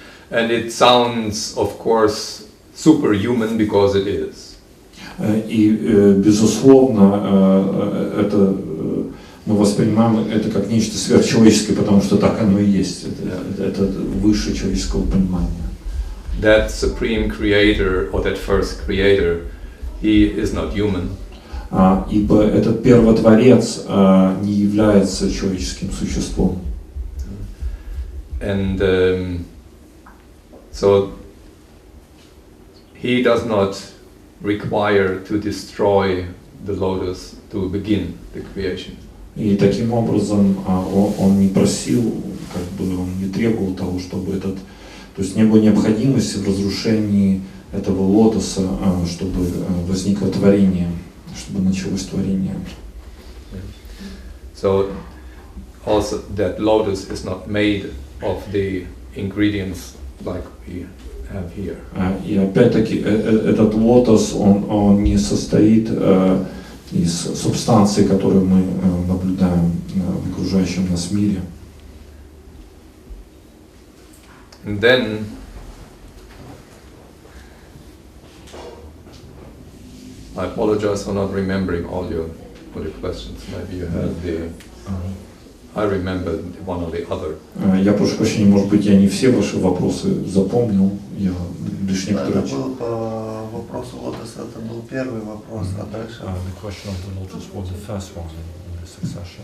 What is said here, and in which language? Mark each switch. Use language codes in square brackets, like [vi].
[en] And it sounds, of course, superhuman because it is. [ru] И безусловно, это мы воспринимаем это как нечто сверхчеловеческое, потому что так оно и есть. Это выше человеческого понимания. [en] That supreme creator or that first creator, he is not human. [ru] Ибо этот первотворец не является человеческим существом. [en] And so he does not require to destroy the lotus to begin the creation. [ru] И таким образом он не просил, он не требовал того, чтобы то есть не было необходимости в разрушении этого лотоса, чтобы возникло творение, чтобы началось творение. [en] So also that lotus is not made of the ingredients like we have here. [ru] И опять-таки этот лотос, он не состоит из субстанций, которые мы наблюдаем в окружающем нас мире. [en] And then I apologize for not remembering all your questions. Maybe you have the. I remember one or the other. [ru] Я прошу прощения, может быть, я не все ваши вопросы запомнил, я лишь некоторые. Это был по вопросу лотоса, это был первый вопрос, а дальше. [en] The question of the lotus was the first one in the succession.